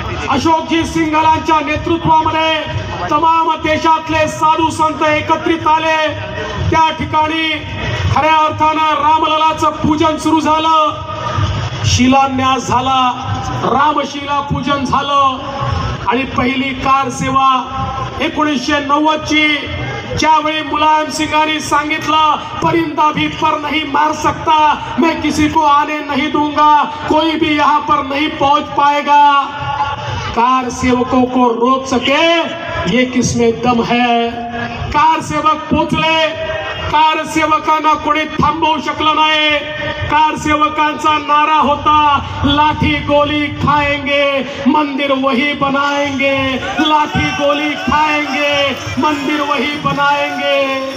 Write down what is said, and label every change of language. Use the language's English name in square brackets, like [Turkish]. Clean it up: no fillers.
[Marathi] अशोकजी सिंघलांच्या नेतृत्वामध्ये तमाम देशातले साधू संत एकत्रित आले. त्या ठिकाणी खऱ्या अर्थानं रामललाचं पूजन सुरू झालं, शिलान्यास झाला, रामशिला पूजन झालं. आणि पहिली कार सेवा 1990 ची, ज्यावेळी मुलायम सिंगांनी सांगितलं [Hindi] परिंदा भी पर नहीं मार सकता, मैं किसी को आने नहीं दूंगा, कोई भी यहाँ पर नहीं पहुंच पाएगा. कार सेवकों को रोक सके ये किसमें दम है. [Marathi] कार सेवक पोचले, कार सेवकांना कोणी थांबवू शकलं नाही. कार सेवकांचा नारा होता [Hindi] लाठी गोली खाएंगे मंदिर वही बनाएंगे, लाठी गोली खाएंगे मंदिर वही बनाएंगे.